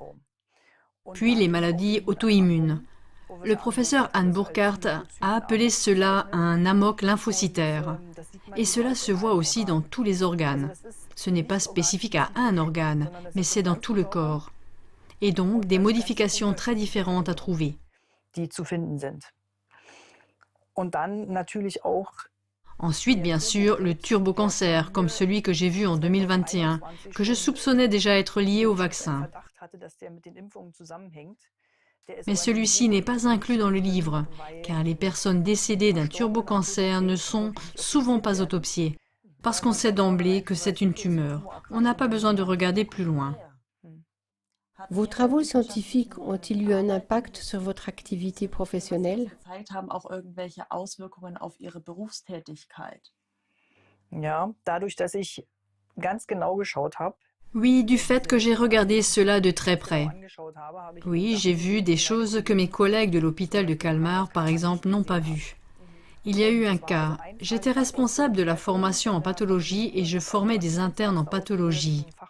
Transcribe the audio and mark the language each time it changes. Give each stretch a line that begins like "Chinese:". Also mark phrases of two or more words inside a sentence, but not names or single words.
French: Puis les maladies auto-immunes. Le professeur Anne Burkhardt a appelé cela un amok lymphocytaire. Et cela se voit aussi dans tous les organes. Ce n'est pas spécifique à un organe, mais c'est dans tout le corps. Et donc des modifications très différentes à trouver.
German: Die zu finden sind. Und dann natürlich auch
French: Ensuite, bien sûr, le turbocancer, comme celui que j'ai vu en 2021, que je soupçonnais déjà être lié au vaccin. Mais celui-ci n'est pas inclus dans le livre, car les personnes décédées d'un turbocancer ne sont souvent pas autopsiées, parce qu'on sait d'emblée que c'est une tumeur. On n'a pas besoin de regarder plus loin. Vos travaux scientifiques ont-ils eu un impact sur votre activité professionnelle?
German: gezeigt haben auch irgendwelche Auswirkungen auf ihre Berufstätigkeit. Ja, dadurch, dass ich ganz genau geschaut habe.
French: Oui, du fait que j'ai regardé cela de très près. Oui, j'ai vu des choses que mes collègues de l'hôpital de Kalmar, par exemple, n'ont pas vues. Il y a eu un cas. J'étais responsable de la formation en pathologie et je formais des internes en pathologie.